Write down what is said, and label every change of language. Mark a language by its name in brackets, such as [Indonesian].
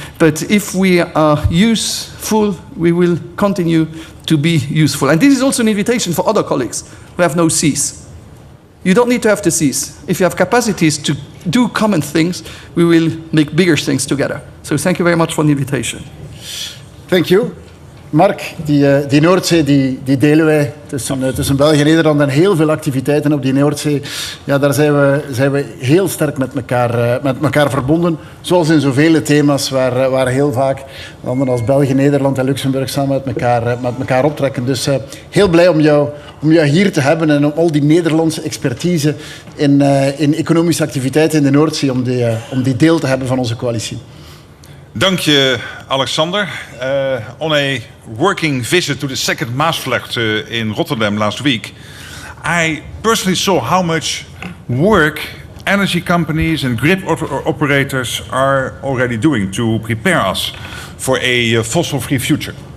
[English] But if we are useful, we will continue to be useful. And this is also an invitation for other colleagues who have no seas. You don't need to have the seas. If you have capacities to do common things, we will make bigger things together. So thank you very much for the invitation. Thank you. [Dutch] Mark, die Noordzee die delen wij tussen België en Nederland en heel veel activiteiten op die Noordzee. Ja, daar zijn we heel sterk met elkaar verbonden. Zoals in zoveel thema's waar heel vaak landen als België, Nederland en Luxemburg samen met elkaar optrekken. Dus heel blij om jou hier te hebben en om al die Nederlandse expertise in economische activiteiten in de Noordzee, om die deel te hebben van onze coalitie. Dank je, Alexander. [English] On a working visit to the second Maasvlakte in Rotterdam last week, I personally saw how much work energy companies and grid operators are already doing to prepare us for a fossil-free future.